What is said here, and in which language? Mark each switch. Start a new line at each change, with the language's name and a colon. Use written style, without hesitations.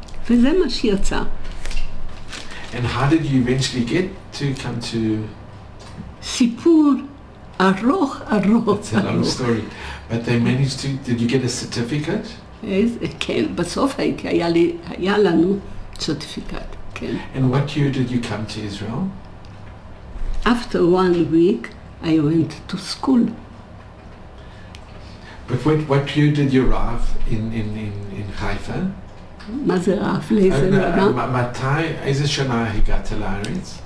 Hebrew: וזה מה שיצא.
English: And how did you eventually get to come to...
Hebrew: סיפור ארוך.
English: It's a long story. But they managed to... Did you get a certificate?
Hebrew: כן, בסוף היה לנו certificate, כן.
English: And what year did you come to Israel? After 1 week, I went to school. But what year did you arrive in Haifa?
Hebrew: מה זה רב? לאיזה נורא? מתי, איזה שנה הגעת לארץ?